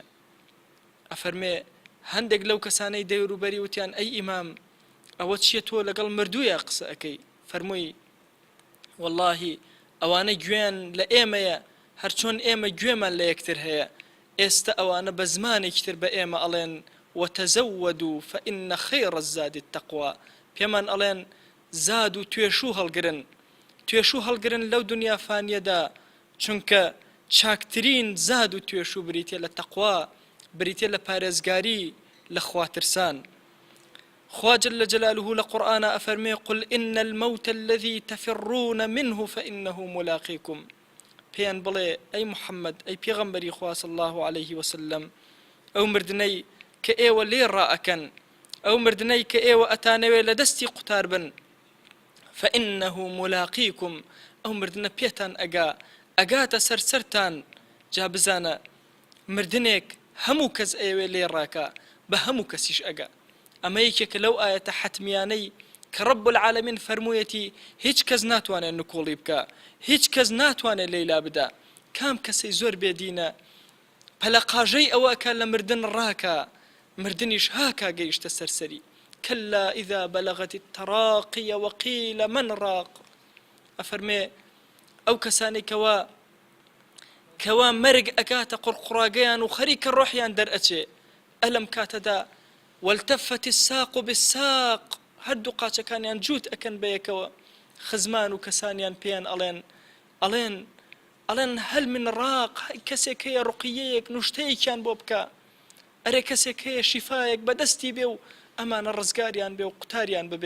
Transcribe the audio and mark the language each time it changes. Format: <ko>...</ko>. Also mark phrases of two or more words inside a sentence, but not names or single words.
<ckb>ئەفەرمێ هەندێک لەو کەسانەی دەوروبەری وتیان: ئەی ئیمام، ئەوە چییە تۆ لەگەڵ مردوویە قسە ئەەکەی؟ فەرمووی: واللهی ئەوانە گوێیان لە ئێمەیە هەرچۆن ئێمە گوێمان لە یەکتر هەیە. ئێستا ئەوانە بە زمانێکی تر بە ئێمە ئەڵێن:</ckb> <ar>وتزودوا فإن خير الزاد التقوى،</ar> <ckb>پێمان ئەڵێن زاد و توێشوو هەڵگرن، توێشوو هەڵگرن لەو دنیا فانیەدا، چونکە چاکترین زاد و توێشوو بریتێ لە تەقوا، بریتێ لە پارێزگاری لە خواترسان.</ckb> <ar>خوا جل جلاله</ar> <ckb>لقرآن أفرمي:</ckb> <ar>قل إن الموت الذي تفرون منه فإنه ملاقيكم.</ar> <ckb>بيان بڵێ ئەی محەممەد، ئەی پێغەمبەری خوا</ckb> <ar>صلی الله عليه وسلم،</ar> <ckb>ئەو مردنەی کە ئێوە لێ ڕائەکەن، ئەو مردنەی کە ئێوە ئەتانەوێ لە دەستی قوتار بن،</ckb> <ar>فإنه ملاقيكم،</ar> <ckb>ئەو مردنە پێتان ئەگا، ئەگاتە سەرسەرتان. جا بزانە مردنێک هەموو کەس ئێوێ لێ ڕاکە، بە هەموو کەسیش ئەگا. ئەمە یەکێکە لەو ئاەتە حەتمیانەی کە ڕەب العالەمین فەرموویەتی هیچ کەس ناتوانێت نکۆڵی بکە، هیچ کەس ناتوانێت لەیلا بدا. کام کەسەی زۆر بێدینە پەلەقاژەی ئەوە کە لە مردن ڕاکە، مردنیش هاکا گەیشتە سەرسەری.</ckb> <ar>كلا إذا بلغت التراقي وقيل من راق.</ar> <ckb>ئەفەرمێ ئەو کەسانی کەوا مەرگ ئەکاتە قوڕقوڕاگەیان و خەریکە ڕۆحیان دەرئەچێ، ئەلەم کاتەدا</ckb> <ar>والتفت الساق بالساق،</ar> <ckb>هەردوو قاچەکانیان جووت ئەکەن بەیەکەوە. خزمان و کەسانیان پێیان ئەڵێن</ckb> <ar>هەل من ڕاق،</ar> <ckb>کەسێک هەیە ڕوقیەیەک نوشتەیەکیان بۆ بکە، ئەرێ کەسێک هەیە شیفایەک بەدەستی بێ و ئەمانە ڕزگاریان بێ و قوتاریان ببێ.</ckb>